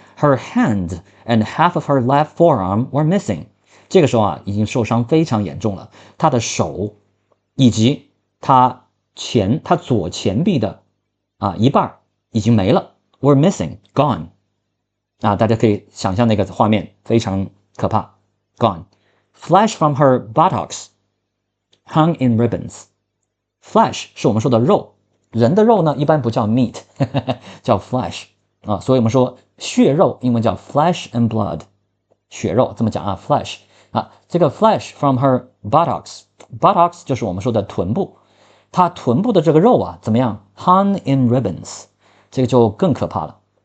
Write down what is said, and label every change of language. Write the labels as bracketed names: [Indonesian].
[English] Her hand and half of her left forearm were missing. [Chinese] 这个时候啊，已经受伤非常严重了，她的手以及她左前臂的一半已经没了 ， [English] were missing, gone. [Chinese] 大家可以想象那个画面非常可怕 ， [English] gone. Flesh from her buttocks hung in ribbons. [Chinese] Flesh 是我们说的肉，人的肉呢一般不叫 meat， 叫 flesh 所以我们说血肉英文叫 [English] flesh and blood， [Chinese] 血肉这么讲flesh 这个 flesh from her buttocks 就是我们说的臀部，她臀部的这个肉怎么样 [English] hung in ribbons， [Chinese] 这个就更可怕了